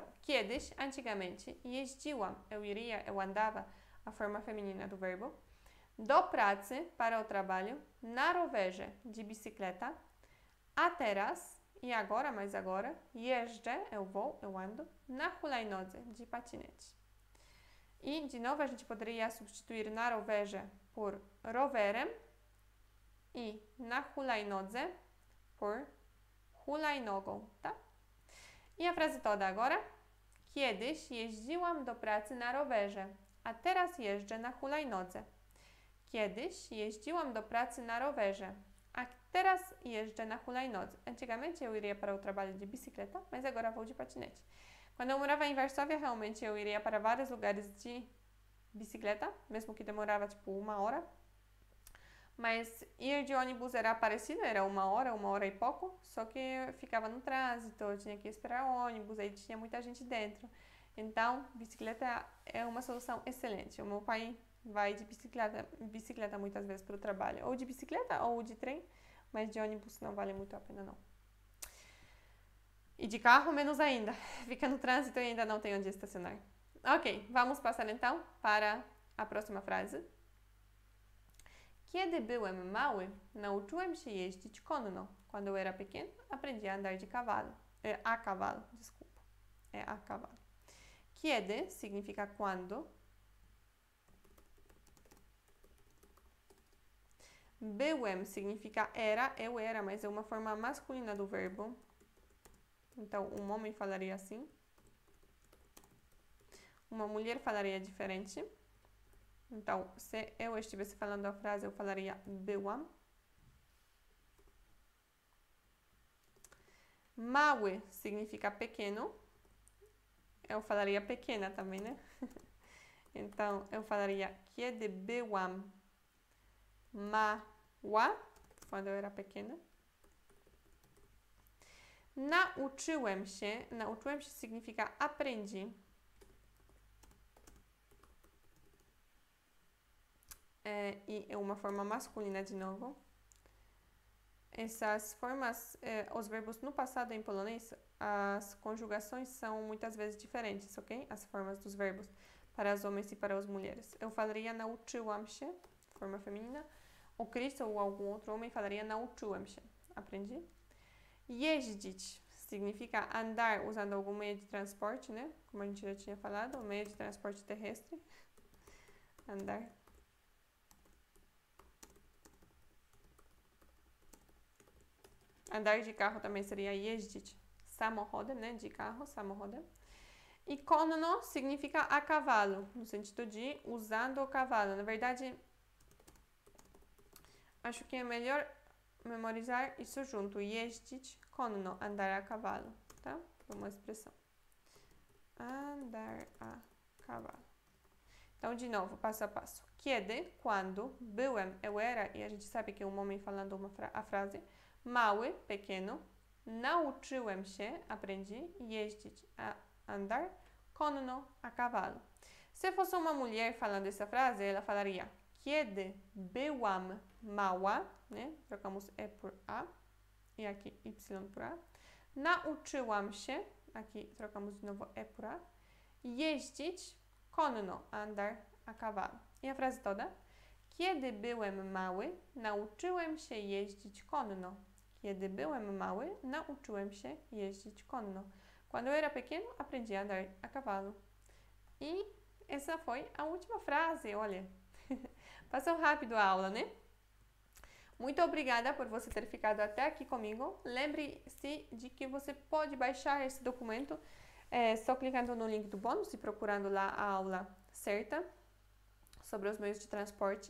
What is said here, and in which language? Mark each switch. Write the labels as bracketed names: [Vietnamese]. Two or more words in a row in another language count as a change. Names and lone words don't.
[Portuguese] Kiedyś, antigamente, jeździłam, eu iria, eu andava, a forma feminina do verbo. [Polish] Do pracy, [Portuguese] para o trabalho. [Polish] Na rowerze, [Portuguese] de bicicleta. [Polish] A teraz, [Portuguese] e agora, mais agora. Jeżdżę, eu vou, eu ando. [Polish] Na hulajnodze, [Portuguese] de patinete. E, de novo, a gente poderia substituir [Polish] na rowerze [Portuguese] por rowerem e [Polish] na hulajnodze [Portuguese] por hulajnogą, tá? E a frase toda agora. [Polish] Kiedyś jeździłam do pracy na rowerze, a teraz jeżdżę na hulajnodze. Kiedyś jeździłam do pracy na rowerze, a teraz jeżdżę na hulajnodze. [Portuguese] Antigamente eu iria para o trabalho de bicicleta, mas agora vou de patinete. Quando eu morava em Varsóvia, realmente eu iria para vários lugares de bicicleta, mesmo que demorava tipo 1 hora. Mas ir de ônibus era parecido, era 1 hora e pouco, só que ficava no trânsito, eu tinha que esperar o ônibus, aí tinha muita gente dentro. Então, bicicleta é uma solução excelente. O meu pai vai de bicicleta muitas vezes para o trabalho, ou de bicicleta ou de trem, mas de ônibus não vale muito a pena não. E de carro, menos ainda. Fica no trânsito e ainda não tem onde estacionar. Ok, vamos passar então para a próxima frase. [Polish] Kiedy byłem mały, nauczyłem się jeździć konno. [Portuguese] Quando eu era pequeno, aprendi a andar de cavalo. A cavalo, desculpa. É a cavalo. Kiedy significa quando. Byłem significa era, eu era, mas é uma forma masculina do verbo. Então, um homem falaria assim. Uma mulher falaria diferente. Então, se eu estivesse falando a frase, eu falaria byłam. Mały significa pequeno. Eu falaria pequena também, né? Então, eu falaria [Polish] kiedy byłam mała, [Portuguese] quando eu era pequena. [Polish] Nauczyłem się [Portuguese] significa aprendi. E é uma forma masculina de novo. Essas formas, os verbos no passado em polonês, as conjugações são muitas vezes diferentes, ok? As formas dos verbos para os homens e para as mulheres. Eu falaria [Polish] nauczyłam się, [Portuguese] forma feminina. O Chris ou algum outro homem falaria [Polish] nauczyłem się, [Portuguese] aprendi. Jeździć significa andar usando algum meio de transporte, né? Como a gente já tinha falado, meio de transporte terrestre. Andar. Andar de carro também seria [Polish] jeździć samochodem, [Portuguese] né? De carro, samochodem. E konno significa a cavalo, no sentido de usando o cavalo. Na verdade, acho que é melhor memorizar isso junto. [Polish] Jeździć konno, [Portuguese] andar a cavalo, tá? É uma expressão. Andar a cavalo. Então, de novo, passo a passo. Kiedy, quando, byłem, eu era, e a gente sabe que é um homem falando a frase. Mały, pequeno. [Polish] Nauczyłem się, aprendi. [Portuguese] Jeździć, a andar. Konno, a cavalo. Se fosse uma mulher falando essa frase, ela falaria [Polish] kiedy byłam mała, [Portuguese] né? Trocamos E por A. E aqui Y por A. [Polish] Nauczyłam się, [Portuguese] aqui trocamos de novo E por A. [Polish] Jeździć, konno, [Portuguese] andar a cavalo. E a frase toda? [Polish] Kiedy byłem mały, nauczyłem się jeździć konno. Kiedy byłem mały, nauczyłem się jeździć konno. [Portuguese] Quando eu era pequeno, aprendi a andar a cavalo. E essa foi a última frase, olha. Passou rápido a aula, né? Muito obrigada por você ter ficado até aqui comigo. Lembre-se de que você pode baixar esse documento só clicando no link do bônus e procurando lá a aula certa sobre os meios de transporte.